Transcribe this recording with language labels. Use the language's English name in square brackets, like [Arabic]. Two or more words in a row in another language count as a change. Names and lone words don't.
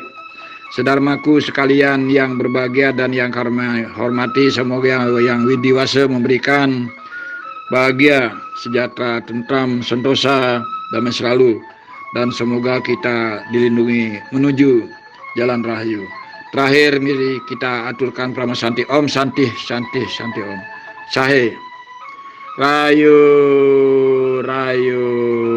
[Indonesian] Saudaraku sekalian yang berbahagia dan yang kami hormati, semoga yang widiwasa memberikan bahagia, sejahtera, tentram, sentosa, damai selalu, dan semoga kita dilindungi menuju jalan rahayu. Terakhir mari kita aturkan prama santi. [Sanskrit] Om santi santi santi om. Sahe. Rayu rayu